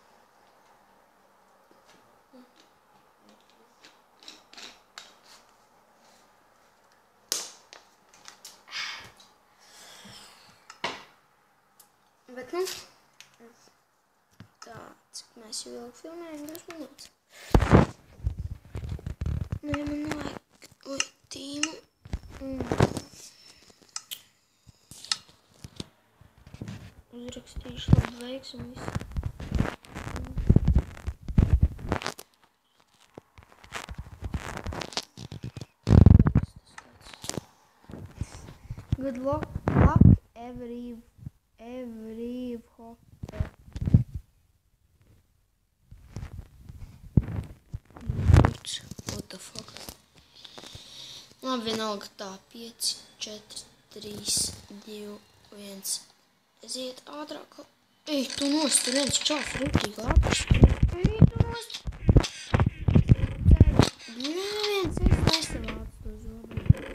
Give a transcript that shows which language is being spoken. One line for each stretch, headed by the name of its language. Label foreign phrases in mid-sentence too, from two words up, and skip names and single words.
Latvian: Bet, tā, cik mēs jau ilgi filmējam, 2 minūtes. Nē, man nevajag, tīmu. Uzrakstīšu labu veiks un visu.
English: Good luck every hopper. What the fuck?
Latvian: Labi, vienalga tā. 5, 4, 3, 2, 1. Aiziet ātrāk. Ej, tu nost, tur viens čāls rūtīgi ātrs. Ej, tu nost. Viens, es nesavācu to zobu.